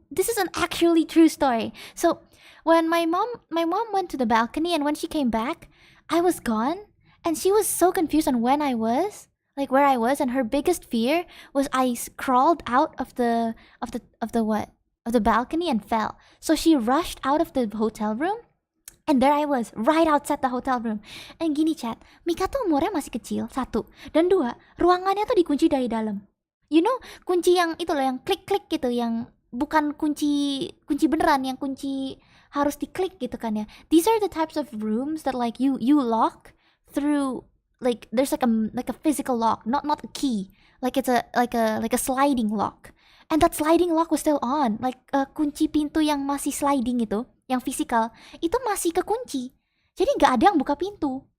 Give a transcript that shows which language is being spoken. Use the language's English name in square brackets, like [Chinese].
[English] This is an actually true story. So when my mom went to the balcony, and when she came back, I was gone, and she was so confused on when I was, like where I was, and her biggest fear was I crawled out of the balcony and fell. So she rushed out of the hotel room. And there I was, right outside the hotel room. [Indonesian] And gini chat, Mika tuh umurnya masih kecil, 1. Dan 2, ruangannya tuh dikunci dari dalam. [English] You know, [Indonesian] kunci yang itu loh, yang klik-klik gitu, yang bukan kunci beneran, yang kunci harus diklik gitu kan ya. [English] These are the types of rooms that like you lock through, like there's like a physical lock, not a key. Like it's like a sliding lock. And that sliding lock was still on. [Indonesian] Like kunci pintu yang masih sliding itu, yang fisikal, itu masih kekunci. Jadi nggak ada yang buka pintu.